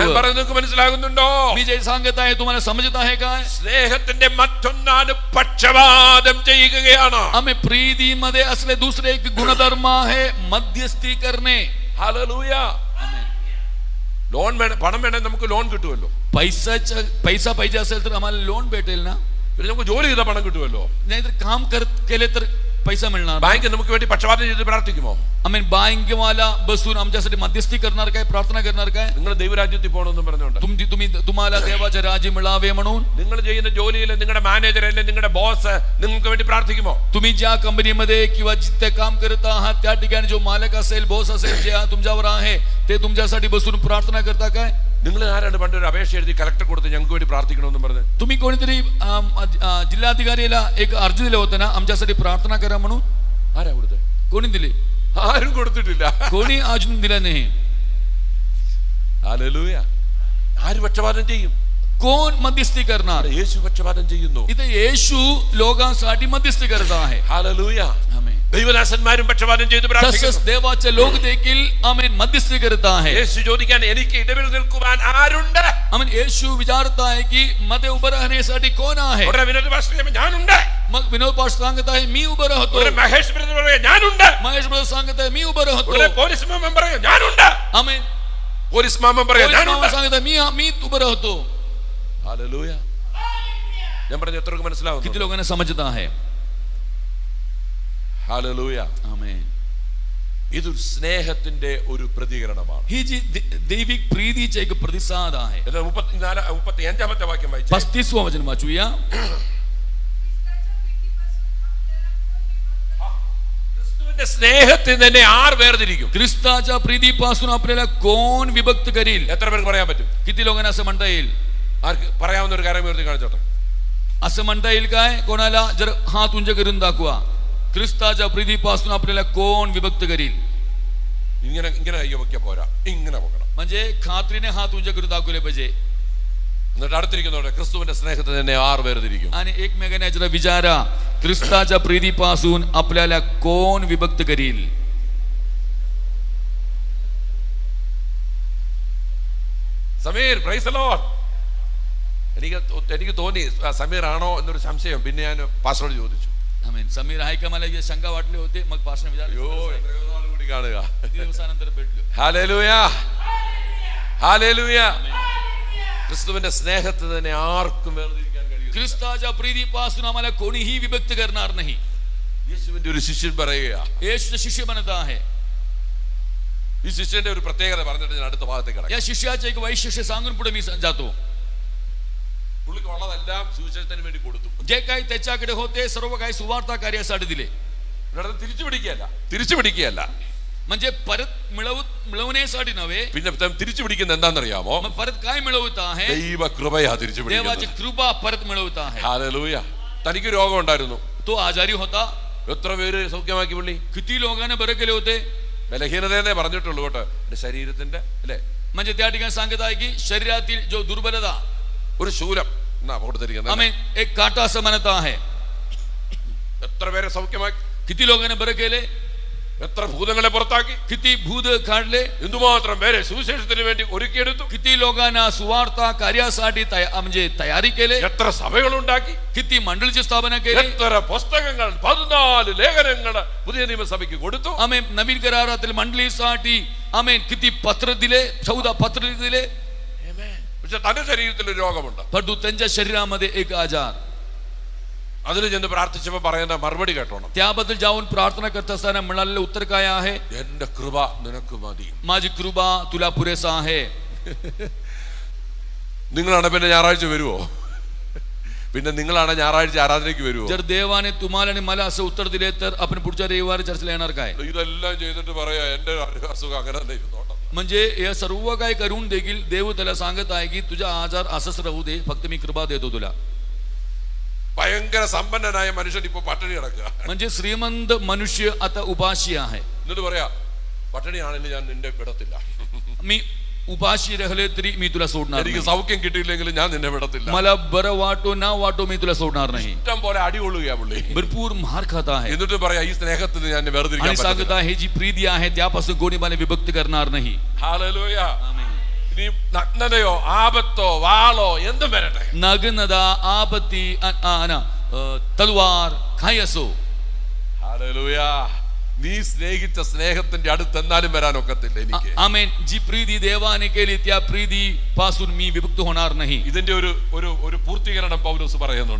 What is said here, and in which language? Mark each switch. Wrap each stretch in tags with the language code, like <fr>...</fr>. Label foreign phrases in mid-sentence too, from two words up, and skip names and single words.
<ml>ഞാൻ പറയുന്നത് നിങ്ങൾക്ക് മനസ്സിലാകുന്നുണ്ടോ?</ml> <mr>मी जे सांगत आहे तुम्हाला समजत आहे काय?</mr> <ml>സ്നേഹത്തിന്റെ മറ്റൊന്നാണ് പക്ഷപാതം ചെയ്യുകയാണ്.</ml> <mr>आम्ही प्रीतीमध्ये असले दुसरे एक गुणधर्म आहे मध्यस्थी करणे.</mr> <ml>ഹല്ലേലൂയ. ലോൺ വേണം, പണം വേണേ നമുക്ക് ലോൺ കിട്ടുമല്ലോ.</ml> <mr>पैसा पाहिजे असेल तर आम्हाला लोन भेटेल ना.</mr> <ml>പിന്നെ നമുക്ക് ജോലി ചെയ്താൽ പണം കിട്ടുമല്ലോ.</ml> <mr>नाहीतर काम केले तर पैसा मिळणार.</mr> <ml>ബാങ്ക് നമുക്ക് വേണ്ടി പക്ഷപാതം ചെയ്ത് പ്രാർത്ഥിക്കുമോ?</ml> <mr>आम्ही बँकेवाला बसून आमच्यासाठी मध्यस्थी करणार काय, प्रार्थना करणार काय?</mr> <ml>നിങ്ങൾ ദൈവരാജ്യത്തിൽ പോകണമെന്നും പറഞ്ഞുകൊണ്ട്</ml> <mr>तुम्हाला देवाचे राज्य मिळावे म्हणून</mr> <ml>നിങ്ങൾ ചെയ്യുന്ന ജോലിയിൽ നിങ്ങളുടെ മാനേജർ അല്ലെ നിങ്ങളുടെ ബോസ് നിങ്ങൾക്ക് വേണ്ടി പ്രാർത്ഥിക്കുമോ?</ml> <mr>तुम्ही ज्या कंपनीमध्ये किंवा जिथे काम करत आहात त्या ठिकाणी जो मालक असेल, बॉस असेल, जे तुमच्यावर आहे ते तुमच्यासाठी बसून प्रार्थना करता काय?</mr> <ml>നിങ്ങൾ ആരാണ് പണ്ടൊരു അപേക്ഷ എഴുതി കളക്ടർ കൊടുത്ത് ഞങ്ങൾക്ക് വേണ്ടി പ്രാർത്ഥിക്കണമെന്നും പറഞ്ഞു?</ml> <mr>तुम्ही कोणीतरी जिल्हाधिकारीला एक अर्ज दिलं होतं ना आमच्यासाठी प्रार्थना करा म्हणून?</mr> <ml>ആരാ കൊടുത്തത്?</ml> <mr>कोणी दिली?</mr> <ml>ആരും കൊടുത്തിട്ടില്ല.</ml> <mr>कोणी अजून दिलं नाही.</mr> <ml>ഹല്ലേലൂയ. ആര് പക്ഷപാതം ചെയ്യും?</ml> <mr>कोण मध्यस्थी करणार?</mr> <ml>യേശു പക്ഷപാതം ചെയ്യുന്നു.</ml> <mr>इथे येशू लोकांसाठी मध्यस्थी करत आहे.</mr> <ml>ഹല്ലേലൂയ.</ml> <mr>आमेन.</mr> <ml>ദൈവദാസന്മാരും പക്ഷപാതം ചെയ്ത്</ml> <mr>तसंच</mr> <ml>പ്രാർത്ഥിക്കുന്നു.</ml> <mr>देवाचे लोक देखील आमेन मध्यस्थी करत आहे.</mr> <ml>യേശു ചോദിക്കാൻ എനിക്ക് ഇടവിൽ നിൽക്കുവാൻ ആരുണ്ട്?</ml> <mr>आमेन. येशू विचारत आहे की मध्ये उभं राहण्यासाठी कोण आहे?</mr> <ml>ഉടനെ വിനോദ് പാസ്റ്റർ പറയുമ്പോൾ ഞാനുണ്ട്.</ml> <mr>मग विनोद पाटील सांगत आहे मी उभं राहतो.</mr> <ml>ഉടനെ മഹേഷ് ബ്രദർ പറയുമ്പോൾ ഞാനുണ്ട്.</ml> <mr>महेश ब्रदर सांगत आहे मी उभं राहतो.</mr> <ml>ഉടനെ പോലീസ് മാമൻ പറയുമ്പോൾ ഞാനുണ്ട്.</ml> <mr>आमेन.</mr> <ml>പോലീസ് മാമൻ പറയുമ്പോൾ</ml> <mr>पोलीस</mr> <ml>ഞാനുണ്ട്.</ml> <mr>मामा सांगत आहे मी उभं राहतो.</mr> <ml>ഹല്ലേലൂയ. ഞാൻ പറഞ്ഞ എത്രക്ക് മനസ്സിലാവും?</ml> <mr>किती लोकांना समजत आहे?</mr> <ml>ഹല്ലേലൂയ.</ml> <mr>आमेन.</mr> <ml>ഇതൊരു സ്നേഹത്തിന്റെ ഒരു പ്രതികരണമാണ്.</ml> <mr>ही जी दैविक प्रीतीचे एक प्रतिसाद आहे.</mr> <ml>35-ാമത്തെ വാക്യം വായിച്ചു.</ml> <mr>35वा वचन वाचूया.</mr> <ml>ക്രിസ്തുവിന്റെ സ്നേഹത്തിൽ തന്നെ ആർ വേർതിരിക്കും?</ml> <mr>ख्रिस्ताच्या प्रीतीपासून आपल्याला कोण विभक्त करील?</mr> <ml>എത്ര പേർക്ക് പറയാൻ പറ്റും?</ml> <mr>किती लोकांना असं म्हणता येईल?</mr> <ml>ആർക്ക് പറയാവുന്ന ഒരു കാര്യം ഉയർത്തി കാണിച്ചോട്ടെ.</ml> <mr>असं म्हणता येईल काय? कोणाला जर हात उंच करून दाखवा. ख्रिस्ताच्या प्रीतीपासून आपल्याला कोण विभक्त करील?</mr> <ml>ഇങ്ങനെ ഇങ്ങനെ കയ്യ വെക്ക പോരാ, ഇങ്ങനെ വെക്കണം.</ml> <mr>म्हणजे खात्रीने हात उंच करून दाखवले पाहिजे.</mr> <ml>എന്നിട്ട് അടുത്തിരിക്കുന്നവരുടെ ക്രിസ്തുവിന്റെ സ്നേഹത്തിൽ തന്നെ ആറ് വേർതിരിക്കും.</ml> <mr>आणि एकमेकांच्या विचारा ख्रिस्ताच्या प्रीतीपासून आपल्याला कोण विभक्त करील?</mr> <ml>സമീർ,</ml> <en>Praise the Lord.</en> <ml>എനിക്ക് തോന്നി സമീർ ആണോ എന്നൊരു സംശയം. പിന്നെ ഞാൻ പാസ്റ്ററോട് ചോദിച്ചു,</ml> <mr>आमेन. समीर आहे का? मला शंका वाटली होती. मग पास्टरने विचारलं,</mr> <ml>കൂടി കാണുക.</ml> <mr>किती दिवसानंतर भेटलो.</mr> <ml>ഹല്ലേലൂയ, ഹല്ലേലൂയ. ക്രിസ്തുവിന്റെ സ്നേഹത്തിൽ തന്നെ ആർക്കും വേർതിരിക്കാൻ കഴിയും.</ml> <mr>ख्रिस्ताच्या प्रीतीपासून आम्हाला कोणीही विभक्त करणार नाही.</mr> <ml>യേശുവിന്റെ ഒരു ശിഷ്യൻ പറയുകയാ,</ml> <mr>येशूचा शिष्य बनत आहे.</mr> <ml>ഈ ശിഷ്യന്റെ ഒരു പ്രത്യേകത പറഞ്ഞിട്ട് ഞാൻ അടുത്ത ഭാഗത്തേക്ക് കടക്കാം.</ml> <mr>या शिष्याचे एक वैशिष्ट्य सांगून पुढे मी जातो.</mr> <ml>പുള്ളിക്ക് ഉള്ളതെല്ലാം സുവിശേഷത്തിന് വേണ്ടി കൊടുത്തു.</ml> <mr>जे काही त्याच्याकडे होते सर्व काही सुवार्ता कार्यासाठी दिले.</mr> <ml>തിരിച്ചു പിടിക്കുകയല്ല,</ml> <mr>म्हणजे परत मिळवण्यासाठी नव्हे.</mr> <ml>പിന്നെ തിരിച്ചു പിടിക്കുന്നത് എന്താണെന്നറിയാമോ?</ml> <mr>मग परत काय मिळवत आहे?</mr> <ml>ദൈവ കൃപയാ തിരിച്ചു</ml> <mr>देवाची</mr> <ml>പിടിക്കുന്നത്.</ml> <mr>कृपा परत मिळवत आहे.</mr> <ml>ഹല്ലേലൂയ. തനിക്ക് രോഗം ഉണ്ടായിരുന്നു.</ml> <mr>तो आजारी होता.</mr> <ml>എത്ര പേര് സൗഖ്യമാക്കി പുള്ളി?</ml> <mr>किती लोकांना बरे केले होते.</mr> <ml>ബലഹീനതയെന്നേ പറഞ്ഞിട്ടുള്ളൂ കേട്ടോ, എന്റെ ശരീരത്തിന്റെ അല്ലേ.</ml> <mr>म्हणजे त्या ठिकाणी सांगत आहे की शरीरातील जो दुर्बलता,</mr> <ml>ഒരു ശൂലം എന്നാ കൊടുത്തിരിക്കുന്നത്.</ml> <mr>आम्ही एक काटा असं म्हणत आहे.</mr> <ml>എത്ര പേരെ സൗഖ്യമാക്കി,</ml> <mr>किती लोकांना बरं केले,</mr> <ml>എത്ര ഭൂതങ്ങളെ പുറത്താക്കി,</ml> <mr>किती भूत काढले,</mr> <ml>എന്തുമാത്രം പേരെ സുവിശേഷത്തിന് വേണ്ടി ഒരുക്കിയെടുത്തു,</ml> <mr>किती लोकांना सुवार्ता कार्यासाठी म्हणजे तयारी केले,</mr> <ml>എത്ര സഭകളുണ്ടാക്കി,</ml> <mr>किती मंडळीची स्थापना केली,</mr> <ml>എത്ര പുസ്തകങ്ങൾ 14 ലേഖനങ്ങൾ പുതിയ നിയമസഭയ്ക്ക് കൊടുത്തു.</ml> <mr>आम्ही नवीन करारातील मंडळीसाठी आम्ही किती पत्र दिले, 14 पत्र दिले.</mr> <ml>പക്ഷെ തന്റെ ശരീരത്തിൽ ഒരു രോഗമുണ്ട്.</ml> <mr>परंतु त्यांच्या शरीरामध्ये एक आजार.</mr> <ml>അതിന് ചെന്ന് പ്രാർത്ഥിച്ചപ്പോൾ പറയുന്ന മറുപടി കേട്ടോണം.</ml> <mr>त्याबद्दल जाऊन प्रार्थना करत असताना मिळालेलं उत्तर काय आहे?</mr> <ml>എന്റെ കൃപ നിനക്ക് മതി.</ml> <mr>माझी कृपा तुला पुरेसा आहे.</mr> <ml>നിങ്ങളാണ് പിന്നെ ഞായറാഴ്ച വരുവോ? പിന്നെ നിങ്ങളാണ് ഞായറാഴ്ച ആരാധനയ്ക്ക് വരുവോ?</ml> <mr>जर देवाने तुम्हाला आणि मला असं उत्तर दिले तर आपण पुढच्या रविवारी चर्चेला येणार काय?</mr> <ml>ഇതെല്ലാം ചെയ്തിട്ട് പറയാ എന്റെ അസുഖം അങ്ങനെ തന്നെ ഇരുന്നോട്ടെ.</ml> <mr>म्हणजे हे सर्व काय करून देखील देव त्याला सांगत आहे की तुझा आजार असंच राहू दे, फक्त मी कृपा देतो तुला.</mr> <ml>ഭയങ്കര സമ്പന്നനായ മനുഷ്യൻ ഇപ്പൊ പട്ടിണി കിടക്കുക.</ml> <mr>म्हणजे श्रीमंत मनुष्य आता उपाशी आहे.</mr> <ml>എന്നിട്ട് പറയാ പട്ടിണിയാണെങ്കിൽ ഞാൻ നിന്നെ വിടത്തില്ല.</ml> <mr>मी उपाशी राहिले तरी मी तुला सोडणार</mr> <ml>എനിക്ക്</ml> <mr>नाही.</mr> <ml>സൗഖ്യം കിട്ടിയില്ലെങ്കിൽ ഞാൻ നിന്നെ വിടത്തില്ല.</ml> <mr>मला बरं वाटो ना वाटो मी तुला सोडणार नाही.</mr> <ml>ഇഷ്ടം പോലെ അടി കൊള്ളുകയാ പുള്ളി.</ml> <mr>भरपूर मार खात आहे.</mr> <ml>എന്നിട്ട് പറയാ ഈ സ്നേഹത്തിൽ ഞാൻ വേർതിരിക്കാൻ</ml> <mr>आणि सांगत</mr> <ml>പറ്റില്ല.</ml> <mr>आहे जी प्रीती आहे त्यापासून कोणी मला विभक्त करणार नाही.</mr> <ml>ഹല്ലേലൂയ.</ml> <mr>आमेन.</mr> <ml>ഇനി നഗ്നതയോ ആപത്തോ വാളോ എന്തും വരട്ടെ,</ml> <mr>नग्नता, आपत्ती, तलवार काही असो,</mr> <ml>ഹല്ലേലൂയ, നീ സ്നേഹിച്ച സ്നേഹത്തിന്റെ അടുത്തെന്നാലും വരാനൊക്കത്തില്ല എനിക്ക്.</ml> <mr>आमेन. जी प्रीती देवाने केली त्या प्रीती पासून मी विभक्त होणार नाही.</mr> <ml>ഇതിന്റെ ഒരു പൂർത്തീകരണം പൗലോസ് പറയുന്നുണ്ട്.</ml>